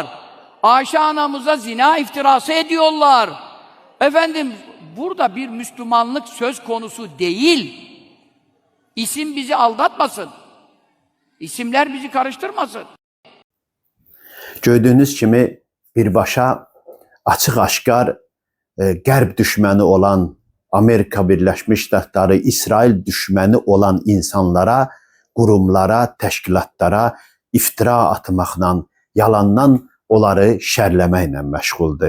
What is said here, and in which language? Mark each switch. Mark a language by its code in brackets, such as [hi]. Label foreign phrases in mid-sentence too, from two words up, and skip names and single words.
[tr] Ayşe anamıza zina iftirası ediyorlar. Burada bir Müslümanlık söz konusu değil. İsim bizi aldatmasın. İsimler bizi karıştırmasın. [az] Gördüğünüz kimi birbaşa açıq-aşkar Qərb düşməni olan Amerika Birleşmiş Ştatları, İsrail düşməni olan insanlara, qurumlara, təşkilatlara iftira atmaqla, yalandan onları şərləməklə məşğuldur.